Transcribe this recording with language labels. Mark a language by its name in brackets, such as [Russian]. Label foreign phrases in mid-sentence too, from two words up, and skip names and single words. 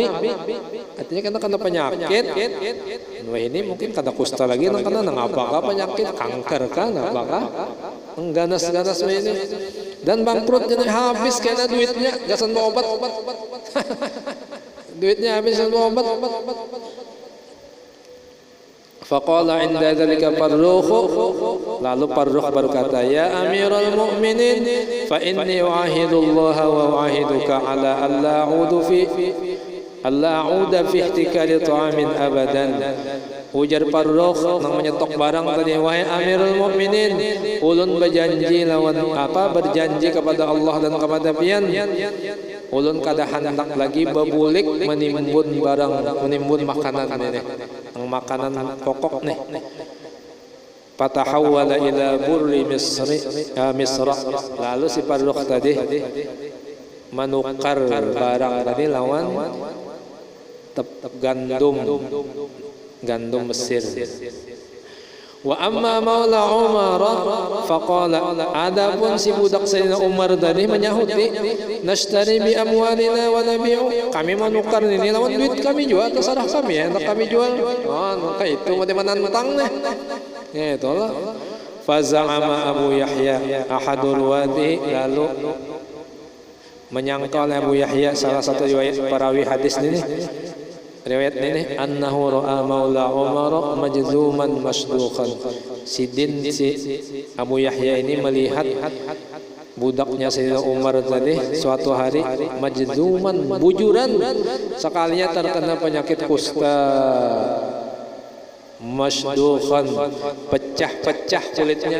[Banjar] Artinya kena penyakit. Wah ini mungkin kada kusta lagi nang kena nang apakah penyakit kanker kan apakah ganas-ganas ini dan bangkrut jadi habis kena duitnya gasan obat. Duitnya habis untuk obat. [Arabic] فقال عند ذلك فروخ, [Banjar] lalu Farrukh berkata, [Arabic] "يا أمير المؤمنين, فإني أعاهد الله وأعاهدك على ألا أعود في احتكار طعام أبدا." [Banjar] Ujar Farrukh nang menyetok barang tadi, "Wahai [Arabic] أمير المؤمنين, [Banjar] ulun berjanji lawan berjanji kepada Allah dan kepada pian, ulun kada hendak lagi bebulik menimbun barang, menimbun makanan ini, makanan pokok nih." [Arabic] فتحول إلى بر مصر. [Banjar] Lalu si Farrukh tadi menukar barang tadi lawan gandum Mesir. [Arabic] وأما مولى عمر فقال, [Banjar] adapun si budak Sayyidina Umar tadi menyahuti, [Arabic] "نشتري بأموالنا ونبيع." [Banjar] Kami menukar ini lawan duit kami jual, terserah kami ya, hendak kami jual. Maka itu mau menantang nih. Ya itulah. [Arabic] فزعم أبو يحيى أحد الوادي, [Banjar] lalu menyangkal Abu Yahya salah satu perawi hadis ini. Riwayat ini, [Arabic] أنه رأى مولى عمر مجذوما مصدوقا. [Banjar] Si Abu Yahya ini melihat budaknya Sayyidina Umar tadi suatu hari majzuman, bujuran, sekalinya terkena penyakit kusta. Masduqan, pecah-pecah kulitnya.